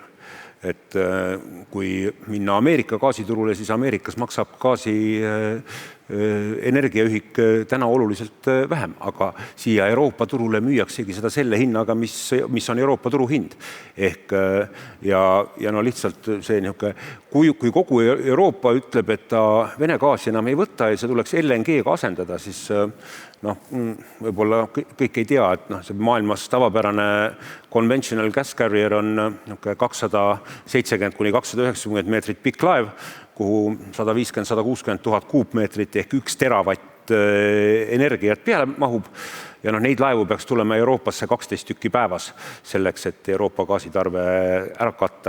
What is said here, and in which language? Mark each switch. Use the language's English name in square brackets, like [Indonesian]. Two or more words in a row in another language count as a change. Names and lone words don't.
[Estonian] Et kui minna Ameerika gaasiturule, siis Ameerikas maksab gaasi energiaühik täna oluliselt vähem, aga siia Euroopa turule müüaksegi seda selle hinnaga, mis on Euroopa turuhind. Ehk ja no lihtsalt see niisugune, kui kogu Euroopa ütleb, et ta Vene gaasi enam ei võta ja see tuleks LNG-ga asendada, siis võib-olla kõik ei tea, et see maailmas tavapärane [English] conventional gas carrier [Estonian] on 270 kuni 290 meetrit pikk laev, kuhu 150-160 000 kuupmeetrit ehk 1 teravatt energiat peale mahub. Ja neid laevu peaks tulema Euroopasse 12 tükki päevas selleks, et Euroopa gaasitarve ära katta.